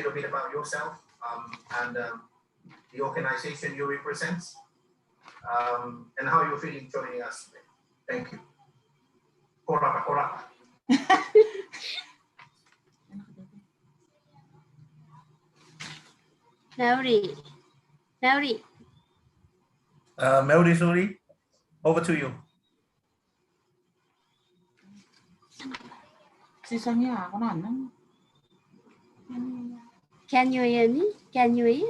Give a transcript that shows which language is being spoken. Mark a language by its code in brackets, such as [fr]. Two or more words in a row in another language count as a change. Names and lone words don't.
[en] little bit about yourself and the organization you represent, and how you're feeling joining us today? Thank you. [gil] Korapa, korapa. Mauri, Mauri Suri, [en] over to you. can you hear me? Can you hear?